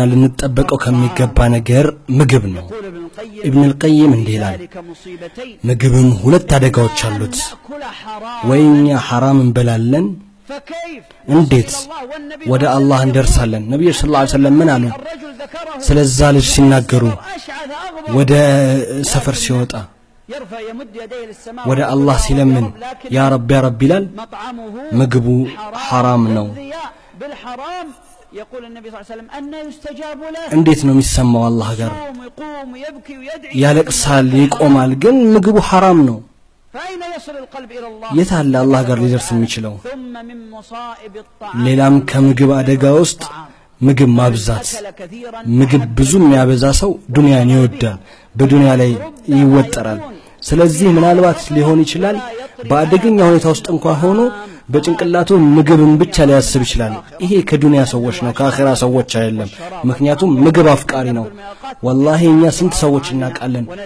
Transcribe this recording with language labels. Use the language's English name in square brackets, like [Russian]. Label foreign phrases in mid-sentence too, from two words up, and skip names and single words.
[Amharic] ልንጠበቀው ከሚገባ ነገር ምግብ ነው ኢብኑ አልቀይም እንዲህ ይላል ምግብም ሁለት አደጋዎች አሉት ወይኛ ሐራም እንበላለን እንዴት ወደ አላህ እንደርሳለን ነብዩ [Arabic] صلى الله عليه وسلم [Amharic] ምን አሉ ስለዛ ልጅ ሲናገሩ ወደ ሰፈር ሲወጣ ወደ አላህ ሲለምን [Arabic] يا رب [Amharic] ይላል ምግቡ ሐራም ነው [Arabic] يقول النبي صلى الله عليه وسلم أن يستجاب له [Amharic] እንዴት ነው የሚሰማው አላህ ጋር ያለቅሳል ይቆማል ግን ምግቡ ሐራም ነው [Arabic] فأين يصل القلب إلى الله [Amharic] የታለ አላህ ጋር ሊደርስ የሚችለው ሌላም ከምግብ አደጋ ውስጥ ምግብ ማብዛት ምግብ ብዙ የሚያበዛ ሰው ዱንያን ይወዳል በዱንያ ላይ ይወጠራል ስለዚህ ምናልባት ሊሆን ይችላል በአደገኛ ሁኔታ ውስጥ እንኳን ሆኖ በጭንቅላቱ ምግብን ብቻ ሊያስብ ይችላል ይሄ ከዱንያ ሰዎች ነው ከአኺራ ሰዎች አይደለም ምክንያቱም ምግብ አፍቃሪ ነው والله እኛ ስንት ሰዎች እናቃለን